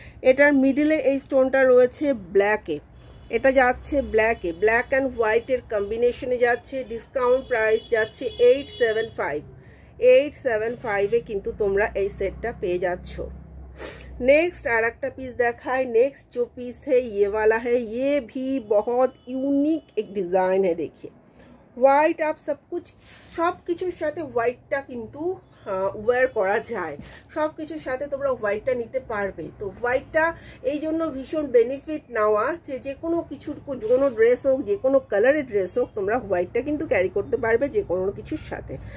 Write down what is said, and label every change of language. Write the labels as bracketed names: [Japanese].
[Bangla] এটার মিডিলে এই স্টোনটা রয়েছে ব্ল্যাকে, এটা যাচ্ছে ব্ল্যাকে, ব্ল্যাক অ্যান্ড হোয়াইটের কম্বিনেশনে যাচ্ছে। ডিসকাউন্ট প্রাইস যাচ্ছে 875, 875 কিন্তু তোমরা এই सेटটা পেয়ে যাচ্ছ। नेक्स्ट আর একটা পিস দেখাই। [Hindi] नेक्स्ट जो पीस है ये वाला है, ये भी बहुत यूनिक एक डिजाइन है। [Bangla] देखिए হোয়াইট আপ সব কিছুর সাথে হোয়াইটটা কিন্তু ওয়্যার করা যায়, সব কিছুর সাথে তোমরা হোয়াইটটা নিতে পারবে। তো হোয়াইটটা এই জন্য ভীষণ বেনিফিট নেওয়া যে কোনো কিছুর, কোনো ড্রেস হোক, যে কোনো কালারের ড্রেস হোক, তোমরা হোয়াইটটা কিন্তু ক্যারি করতে পারবে যে কোনো কিছুর সাথে।